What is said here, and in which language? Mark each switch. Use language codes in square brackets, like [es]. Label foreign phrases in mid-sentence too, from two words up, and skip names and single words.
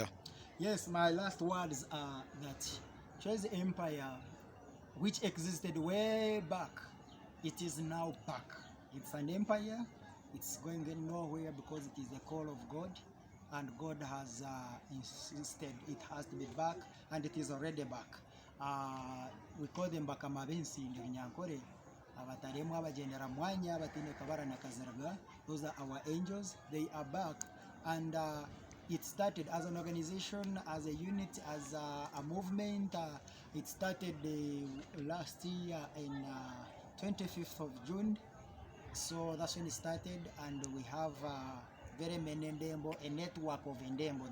[en] Yes, my last words are that Chwezi Empire, which existed way back, it is now back. It's an empire. It's going nowhere because it is the call of God, and God has insisted it has to be back, and it is already back. We call them bakamabensi in Vinyankore. [nyn] Abataremu abagendera mwanya abatine kabara na kazaraga. [en] Those are our angels. They are back, and it started as an organization, as a unit, as a movement. It started last year in 25th of June. So that's when it started, and we have very many Ndembo, a network of Ndembo.